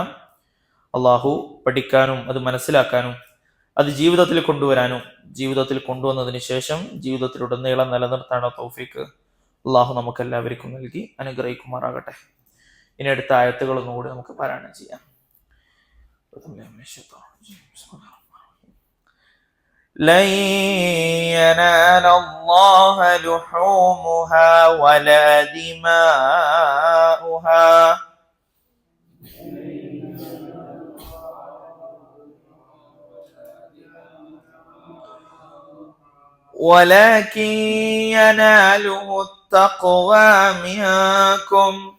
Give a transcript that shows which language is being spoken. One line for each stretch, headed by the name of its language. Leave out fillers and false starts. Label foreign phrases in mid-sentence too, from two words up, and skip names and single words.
Malayalam: അല്ലാഹു പഠിക്കാനും അത് മനസ്സിലാക്കാനും അത് ജീവിതത്തിൽ കൊണ്ടുവരാനും ജീവിതത്തിൽ കൊണ്ടുവന്നതിന് ശേഷം ജീവിതത്തിലുടനീളം നിലനിർത്താനുള്ള തൗഫീക്ക് അല്ലാഹു നമുക്ക് എല്ലാവർക്കും നൽകി അനുഗ്രഹിക്കുമാറാകട്ടെ. ഇനി അടുത്ത ആയത്തുകൾ ഒന്നുകൂടി നമുക്ക് പാരായണം ചെയ്യാം.
Arabic: لن ينال الله لحومها ولا دماؤها ولكن يناله التقوى منكم